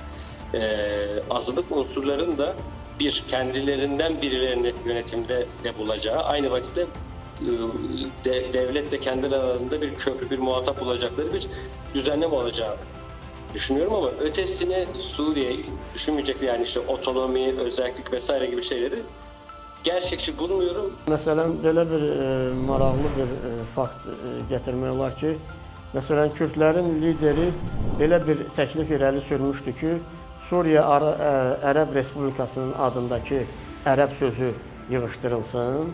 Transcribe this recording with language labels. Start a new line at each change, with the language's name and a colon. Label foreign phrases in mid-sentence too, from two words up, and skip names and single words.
Turkish: azınlık unsurların da kendilerinden birilerini yönetimde de bulacağı, aynı vakitte devlet de kendi aralarında bir köprü, bir muhatap bulacakları bir düzenleme olacağı düşünüyorum, ama ötesini Suriye düşünmeyecekti, yani otonomi, özellik vesaire gibi şeyleri gerçekçi bulmuyorum.
Azerbaijani: Məsələn, belə bir maraqlı bir fakt gətirmək olar ki, məsələn, Kürdlərin lideri belə bir təklif irəli sürmüşdü ki, Suriya Ərəb Respublikasının adındakı ərəb sözü yığışdırılsın.